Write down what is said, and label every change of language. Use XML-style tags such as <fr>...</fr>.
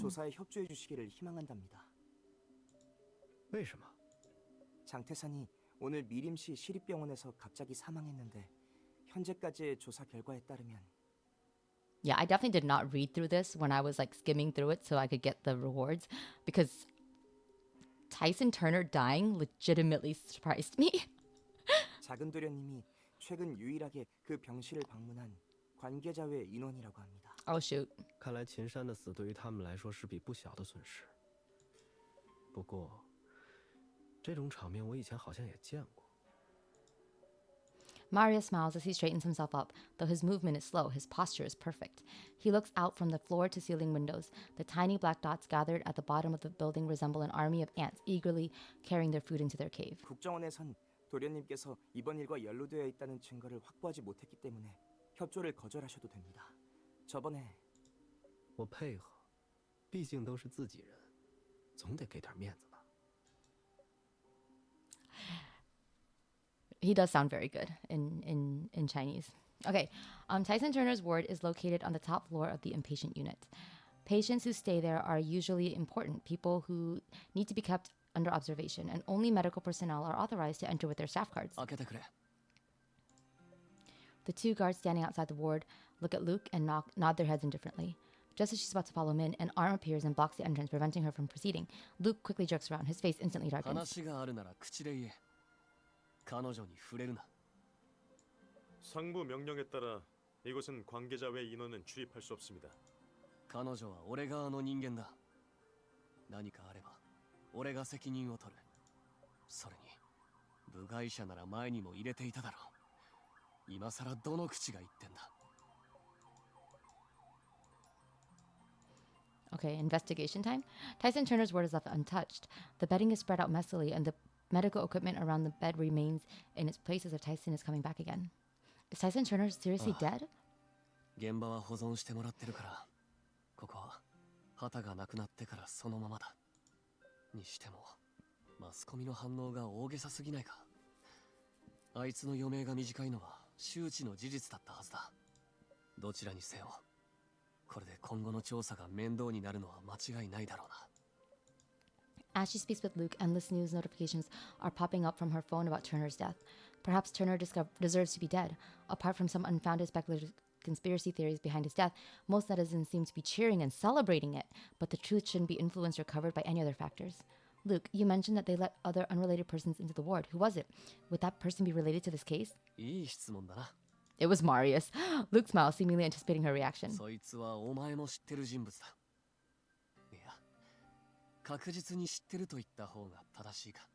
<ko>조사에 협조해 주시기를 희망한답니다.</ko> <zh>为什么？</zh> <ko>장태산이 오늘 미림시 시립병원에서 갑자기 사망했는데 현재까지의 조사 결과에 따르면</ko> <en>Yeah, I definitely did not read through this when I was like skimming through it so I could get the rewards because Tyson Turner dying legitimately surprised me.</en> <ko>작은 도련님이 최근 유일하게 그 병실을 방문한 관계자 외 인원이라고 합니다.</ko> <en>Oh shoot.</en> <zh>看来秦山的死对于他们来说是笔不小的损失。不过，这种场面我以前好像也见过。</zh> <en>Mario smiles as he straightens himself up. Though his movement is slow, his posture is perfect. He looks out from the floor-to-ceiling windows. The tiny black dots gathered at the bottom of the building resemble an army of ants eagerly carrying their food into their cave.</en> <ko>국정원에선 도련님께서 이번 일과 연루되어 있다는 증거를 확보하지 못했기 때문에 협조를 거절하셔도 됩니다. 저번에</ko> <zh>我配合，毕竟都是自己人，总得给点面子吧。</zh> <en>He does sound very good in Chinese. Okay, Tyson Turner's ward is located on the top floor of the inpatient unit. Patients who stay there are usually important people who need to be kept under observation, and only medical personnel are authorized to enter with their staff cards.</en> <ja>開けてくれ。</ja> <en>The two guards standing outside the ward look at Luke and nod their heads indifferently. Just as she's about to follow him in, an arm appears and blocks the entrance, preventing her from proceeding. Luke quickly jerks around. His face instantly darkens.</en> <ja>話があるなら口で言え。彼女に触れるな。</ja> <ko>상부 명령에 따라 이곳은 관계자 외 인원은 출입할 수 없습니다.</ko> <ja>彼女は俺側の人間だ。何かあれば俺が責任を取る。それに部外者なら前にも入れていただろう。今さらどの口が言ってんだ。</ja> <en>Okay, investigation time. Tyson Turner's ward is left untouched. The bedding is spread out messily, and the medical equipment around the bed remains in its place as if Tyson is coming back again. Is Tyson Turner seriously dead?</en> <ja>現場は保存してもらってるから、ここは旗がなくなってからそのままだ。にしても、マスコミの反応が大げさすぎないか。あいつの余命が短いのは周知の事実だったはずだ。どちらにせよ、これで今後の調査が面倒になるのは間違いないだろうな。</ja> <en>As she speaks with Luke, endless news notifications are popping up from her phone about Turner's death. Perhaps Turner deserves to be dead. Apart from some unfounded speculative conspiracy theories behind his death, most netizens seem to be cheering and celebrating it, but the truth shouldn't be influenced or covered by any other factors. Luke, you mentioned that they let other unrelated persons into the ward. Who was it? Would that person be related to this case?</en> <ja>いい質問だな。</ja> <en>It was Marius. Luke smiled, seemingly anticipating her reaction.</en> <ja>そいつはお前も知ってる人物だ。いや、確実に知ってると言った方が正しいか。</ja>